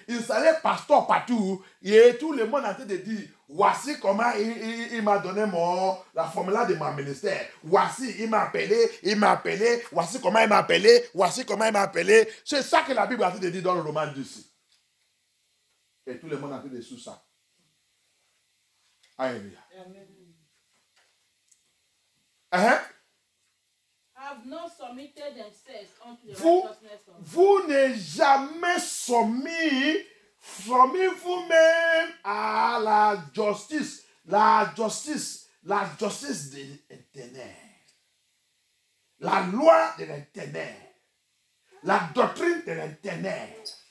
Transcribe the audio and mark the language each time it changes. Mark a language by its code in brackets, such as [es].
[fr] Installer pasteur partout. Et tout le monde est en train de dire, voici comment il m'a donné la formule de mon ministère. Voici, il m'a appelé. Voici comment il m'a appelé. C'est ça que la Bible est en train de dire dans le roman d'ici. Et tout le monde est en train de sous ça. Alléluia. [en] Have not submitted themselves unto the righteousness of God. [fr] Vous n'êtes jamais soumis vous-même à la justice. La justice de l'Éternel. La loi de l'Éternel. La doctrine de l'Éternel.